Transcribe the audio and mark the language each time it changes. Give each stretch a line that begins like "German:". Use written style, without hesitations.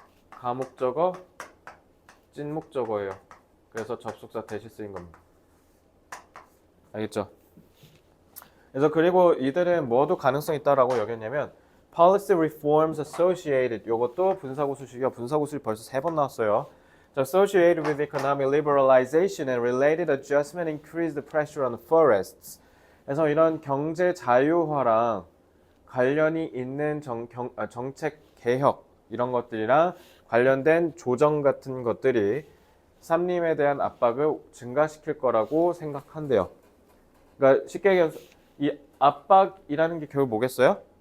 Korean: 가목적어, 찐목적어예요. 그래서 접속사 대신 쓰인 겁니다. 알겠죠? 그래서 그리고 이들은 뭐도 가능성이 있다라고 여겼냐면
English: policy reforms associated
Korean: 요것도 분사구 수식이요. 분사구 수식 벌써 3번 나왔어요.
English: So associated with economic liberalization and related adjustment increased the pressure on the forests.
Korean: 그래서 이런 경제 자유화랑 관련이 있는 정책 개혁 이런 것들이랑 관련된 조정 같은 것들이 산림에 대한 압박을 증가시킬 거라고 생각한대요. 그러니까 쉽게 얘기해서 이 압박이라는 게 결국 뭐겠어요?